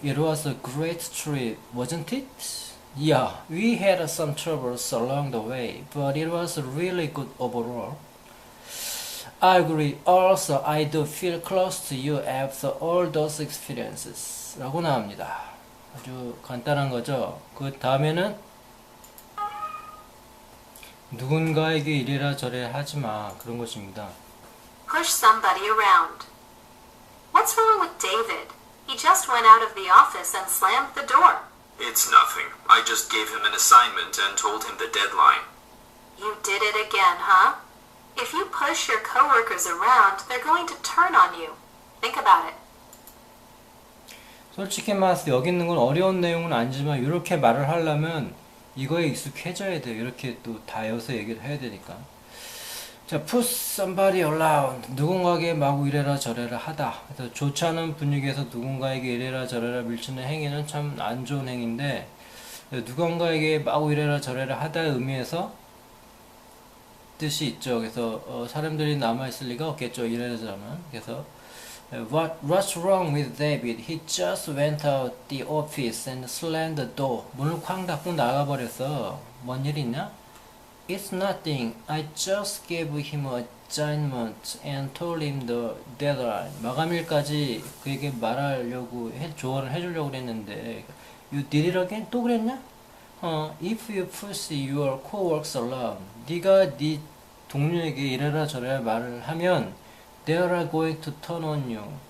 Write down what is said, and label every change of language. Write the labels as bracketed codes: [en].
[en] It was a great trip, wasn't it? Yeah, we had some troubles along the way, but it was really good overall. I agree. Also, I do feel close to you after all those experiences. [ko] 라고 나옵니다. 아주 간단한 거죠. 그 다음에는 누군가에게 이래라 저래라 하지마 그런 것입니다. [en] Push somebody around. What's wrong with David? He just went out of the office and slammed the door. It's nothing. I just gave him an assignment and told him the deadline. You did it again, huh? If you push your coworkers around, they're going to turn on you. Think about it. [ko] 솔직히 말해서 여기 있는 건 어려운 내용은 아니지만 이렇게 말을 하려면 이거에 익숙해져야 돼요. 이렇게 또 다 여서 얘기를 해야 되니까. [en] 자, push somebody around. [ko] 누군가에게 마구 이래라 저래라 하다. 그래서 좋지 않은 분위기에서 누군가에게 이래라 저래라 밀치는 행위는 참 안 좋은 행위인데 누군가에게 마구 이래라 저래라 하다의 의미에서 뜻이 있죠. 그래서 사람들이 남아있을 리가 없겠죠. 이래라 저라면. 그래서 [en] What's wrong with David? He just went out the office and slammed the door. [ko] 문을 쾅 닫고 나가버렸어. 뭔 일 있냐? [en] It's nothing. I just gave him a assignment and told him the deadline. [ko] 마감일까지 그에게 조언을 해주려고 그랬는데 [en] You did it again? [ko] 또 그랬냐? [en] If you push your coworkers around, [ko] 네가 네 동료에게 이래라 저래라 말을 하면 [en] they are going to turn on you.